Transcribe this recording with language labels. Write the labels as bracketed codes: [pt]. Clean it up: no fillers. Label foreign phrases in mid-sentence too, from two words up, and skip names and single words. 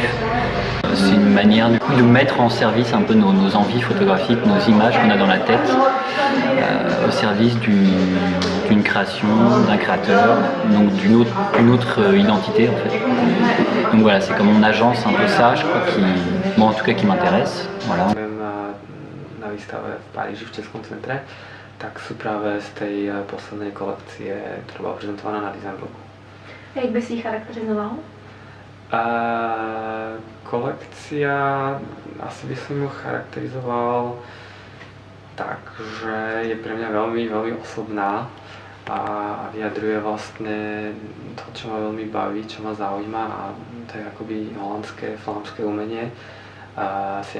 [fr] C'est une manière du coup de mettre en service un peu nos envies photographiques, nos images qu'on a dans la tête, au service d'une création, d'un créateur, donc d'une autre identité en fait. Donc voilà, c'est comme on agence un peu ça, je crois, en tout cas qui m'intéresse. Voilà. [sk] Na výstave v Paríži v Českom centre, tak sú práve z tej poslednej kolekcie, ktorá bola prezentovaná na Design Bloku. [cs] Jak by si ji charakterizoval? [sk] kolekcia, asi by som ju charakterizoval tak, že je pre mňa veľmi, veľmi osobná a vyjadruje vlastne to, čo ma veľmi baví, čo ma zaujíma, a to je akoby holandské, flámske umenie 17.